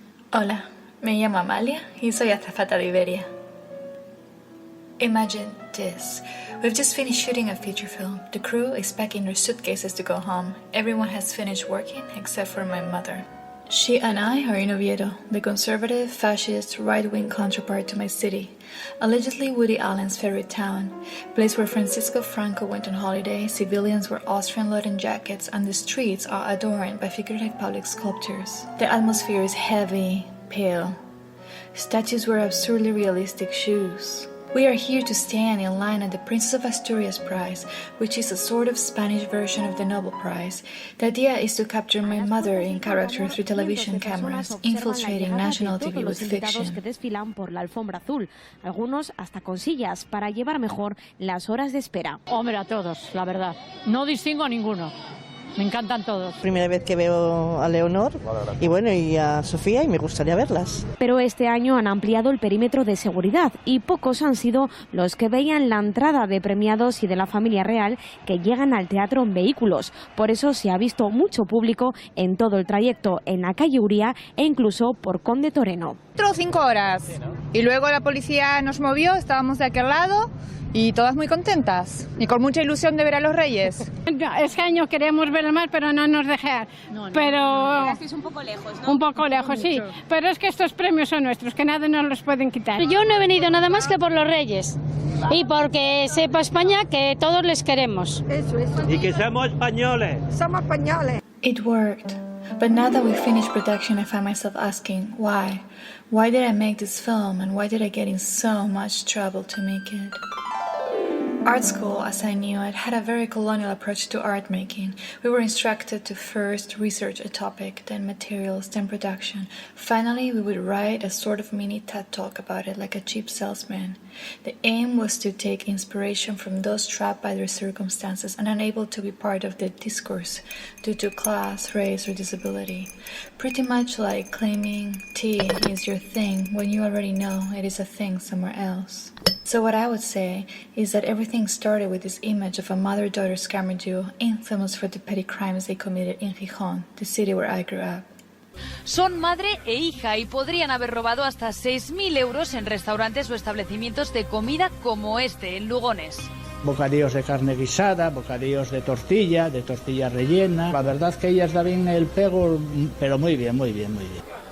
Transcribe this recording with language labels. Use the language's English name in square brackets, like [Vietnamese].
[Spanish] Hola, me llamo Amalia y soy azafata de Iberia. [English] Imagine this. We've just finished shooting a feature film. The crew is packing their suitcases to go home. Everyone has finished working except for my mother. She and I are in Oviedo, the conservative, fascist, right-wing counterpart to my city, allegedly Woody Allen's favorite town, place where Francisco Franco went on holiday, civilians wear Austrian leather jackets, and the streets are adorned by figurative public sculptures. The atmosphere is heavy, pale. Statues wear absurdly realistic shoes. We are here to stand in line at the Princess of Asturias Prize, which is a sort of Spanish version of the Nobel Prize. The idea is to capture my mother in character through television cameras, infiltrating national TV with fiction. [Spanish] Que desfilan por la alfombra azul, algunos hasta con sillas para llevar mejor las horas de espera. Hombre, a todos, la verdad. No distingo a ninguno. Me encantan todos. Primera vez que veo a Leonor y a Sofía y me gustaría verlas. Pero este año han ampliado el perímetro de seguridad y pocos han sido los que veían la entrada de premiados y de la familia real que llegan al teatro en vehículos. Por eso se ha visto mucho público en todo el trayecto en la calle Uría e incluso por Conde Toreno. 4 o 5 horas y luego la policía nos movió, estábamos de aquel lado y todas muy contentas y con mucha ilusión de ver a los Reyes. Este año queremos ver más, pero no nos dejan. Pero Llegasteis un poco lejos, ¿no? un poco lejos, sí. Pero es que estos premios son nuestros, que nadie nos los pueden quitar. Yo no he venido nada más que por los Reyes y porque sepa España que todos les queremos. Y que somos españoles. Somos españoles. [English] It worked. But now that we finished production, I find myself asking, why? Why did I make this film, and why did I get in so much trouble to make it? Art school, as I knew it, had a very colonial approach to art making. We were instructed to first research a topic, then materials, then production. Finally, we would write a sort of mini TED talk about it, like a cheap salesman. The aim was to take inspiration from those trapped by their circumstances and unable to be part of the discourse due to class, race, or disability. Pretty much like claiming tea is your thing when you already know it is a thing somewhere else. So what I would say is that everything started with this image of a mother-daughter scammer duo infamous for the petty crimes they committed in Gijón, the city where I grew up. [Spanish] Son madre e hija y podrían haber robado hasta 6.000 euros en restaurantes o establecimientos de comida como este, en Lugones. Bocadillos de carne guisada, bocadillos de tortilla rellena. La verdad que ellas da bien el pego, pero muy bien, muy bien, muy bien.